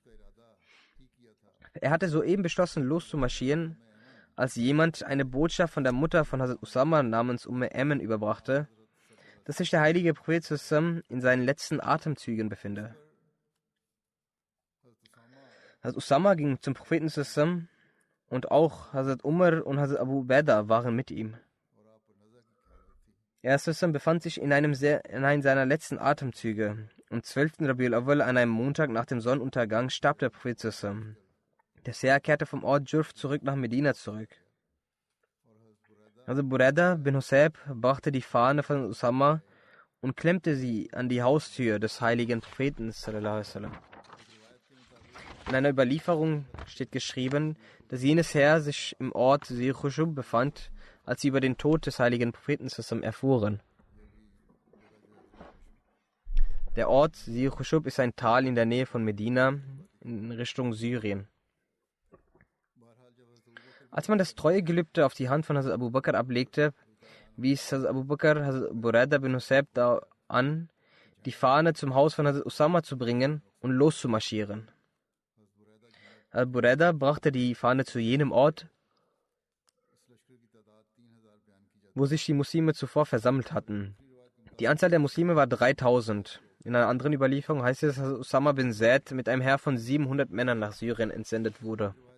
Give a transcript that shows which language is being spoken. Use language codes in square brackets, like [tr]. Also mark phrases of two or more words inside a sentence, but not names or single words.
[de] Er hatte soeben beschlossen, loszumarschieren, als jemand eine Botschaft von der Mutter von Hazrat Usama namens Ayman überbrachte, dass sich der heilige Prophet sallallahu in seinen letzten Atemzügen befinde. Hazrat Usama ging zum Propheten sallallahu und auch Hazrat Umar und Hazrat Abu Ubaidah waren mit ihm. Er sallallahu befand sich in einem seiner letzten Atemzüge. Am 12. Rabiul Awwal, an einem Montag nach dem Sonnenuntergang, starb der Prophet sallallahu. Der Heer kehrte vom Ort Jurf zurück nach Medina zurück. Also Buraida bin Husayb brachte die Fahne von Usama und klemmte sie an die Haustür des heiligen Propheten [ar] sallallahu alaihi wasallam. [de] In einer Überlieferung steht geschrieben, dass jenes Heer sich im Ort Zir Khushub befand, als sie über den Tod des heiligen Propheten sallallahu erfuhren. Der Ort Zir Khushub ist ein Tal in der Nähe von Medina in Richtung Syrien. Als man das Treuegelübde auf die Hand von Hazrat Abu Bakr ablegte, wies Hazrat Abu Bakr Hazrat Buraida bin Husayb da an, die Fahne zum Haus von Hazrat Usama zu bringen und loszumarschieren. Hazrat Buraida brachte die Fahne zu jenem Ort, wo sich die Muslime zuvor versammelt hatten. Die Anzahl der Muslime war 3000. In einer anderen Überlieferung heißt es, dass Usama bin Zaid mit einem Heer von 700 Männern nach Syrien entsendet wurde.